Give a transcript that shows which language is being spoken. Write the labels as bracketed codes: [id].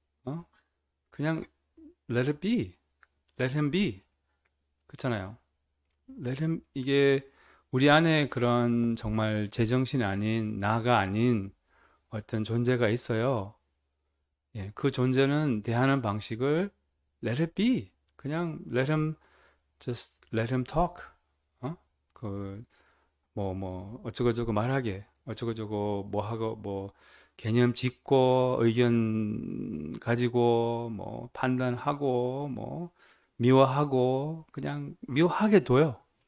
[en] 어? [ko] 그냥 [en] let it be. let him be. [ko] 그렇잖아요. let him, 이게 우리 안에 그런 정말 제정신이 아닌, 나가 아닌 어떤 존재가 있어요. 예, 그 존재는 대하는 방식을 [en] let it be. [ko] 그냥 [en] just let him talk. 어? [ko] 그, 어쩌고저쩌고 말하게. 어쩌고저쩌고 뭐 하고, 뭐, 개념 짓고, 의견 가지고, 뭐, 판단하고, 뭐, 미워하고, 그냥 미워하게 둬요.